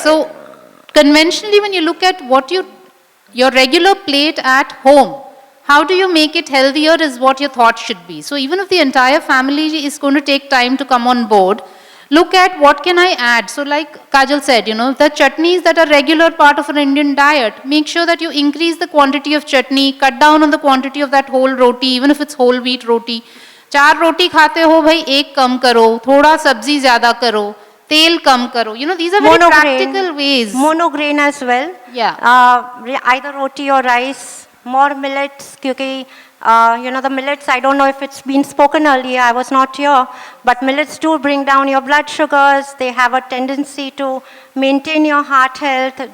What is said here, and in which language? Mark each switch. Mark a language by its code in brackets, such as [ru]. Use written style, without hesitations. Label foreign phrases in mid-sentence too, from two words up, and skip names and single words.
[en] So conventionally, when you look at what your regular plate at home, how do you make it healthier is what your thought should be. So even if the entire family is going to take time to come on board, look at what can I add. So like Kajal said, you know, the chutneys that are regular part of an Indian diet, make sure that you increase the quantity of chutney, cut down on the quantity of that whole roti, even if it's whole wheat roti. [hi] 4 रोटी खाते हो भाई, 1 कम करो, थोड़ा सब्ज़ी ज़्यादा करो, तेल कम करो. [en] You know, these are very practical ways. Monograin as well. Yeah. Either roti or rice. More millets, because, you know, the millets, I don't know if it's been spoken earlier, I was not here, but millets do bring down your blood sugars. They have a tendency to maintain your heart health.